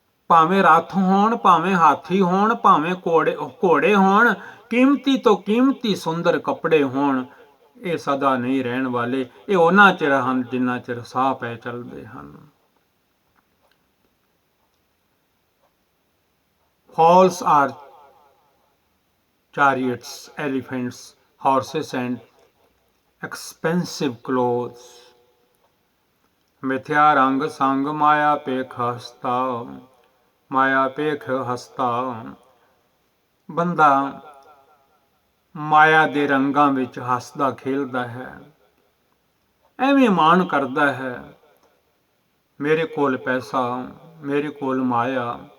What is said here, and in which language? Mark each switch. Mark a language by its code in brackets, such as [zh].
[pa] ਭਾਵੇਂ ਰੱਥ ਹੋਣ, ਭਾਵੇਂ ਹਾਥੀ ਹੋਣ, ਭਾਵੇਂ ਘੋੜੇ ਹੋਣ, ਕੀਮਤੀ ਤੋਂ ਕੀਮਤੀ ਸੁੰਦਰ ਕੱਪੜੇ ਹੋਣ, ਇਹ ਸਦਾ ਨਹੀਂ ਰਹਿਣ ਵਾਲੇ। ਇਹ ਉਹਨਾਂ ਚਿਰ ਹਨ ਜਿੰਨਾ ਚਿਰ ਸਾਹ ਪੈ ਚੱਲਦੇ ਹਨ। [en] Falls are chariots, elephants, horses and expensive clothes. [pa] ਮਿਥਿਆ ਰੰਗ ਸੰਗ ਮਾਇਆ ਪੇਖ ਹਸਤਾ, ਮਾਇਆ ਪੇਖ ਹਸਤਾ। ਬੰਦਾ ਮਾਇਆ ਦੇ ਰੰਗਾਂ ਵਿੱਚ ਹੱਸਦਾ ਖੇਲਦਾ ਹੈ, ਐਵੇਂ ਮਾਣ ਕਰਦਾ ਹੈ, ਮੇਰੇ ਕੋਲ ਪੈਸਾ, ਮੇਰੇ ਕੋਲ ਮਾਇਆ।